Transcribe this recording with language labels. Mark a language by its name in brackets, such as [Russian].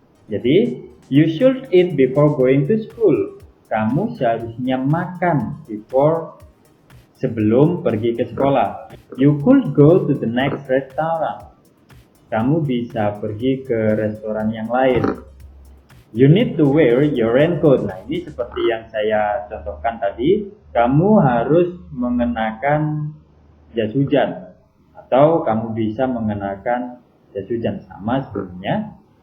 [English] Jadi, you should eat before going to school. [Indonesian] Kamu seharusnya makan sebelum pergi ke sekolah. [English] You could go to the next restaurant. [Indonesian] Kamu bisa pergi ke restoran yang lain. [English] You need to wear your raincoat. [Indonesian] Nah, ini seperti yang saya contohkan tadi. Kamu harus mengenakan jas hujan. Atau kamu bisa mengenakan jas hujan sama sebelumnya.